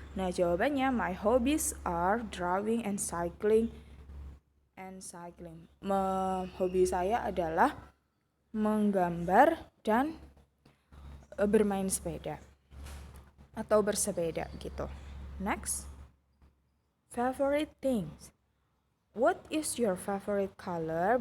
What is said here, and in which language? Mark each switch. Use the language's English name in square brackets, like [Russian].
[Indonesian] Nah, jawabannya [English] my hobbies are drawing and cycling. [Indonesian] Hobi saya adalah menggambar dan bermain sepeda atau bersepeda gitu. [English] Next, favorite things. What is your favorite color?